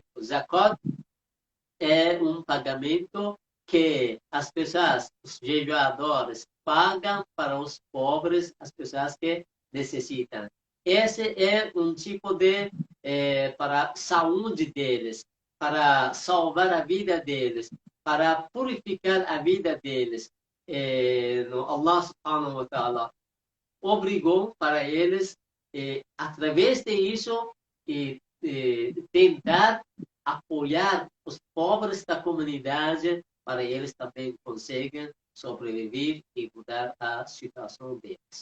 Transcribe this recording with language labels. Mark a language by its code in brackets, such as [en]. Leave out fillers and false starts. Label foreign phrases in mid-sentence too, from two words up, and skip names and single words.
[pt] Zakat é um pagamento que as pessoas, os jejuadores, pagam para os pobres, as pessoas que necessitam. Esse é um tipo de para a saúde deles, para salvar a vida deles, para purificar a vida deles. [ar] الله سبحانه وتعالى [pt] obrigou para eles, através disso, tentar apoiar os pobres da comunidade para eles também conseguirem sobreviver e mudar a situação deles.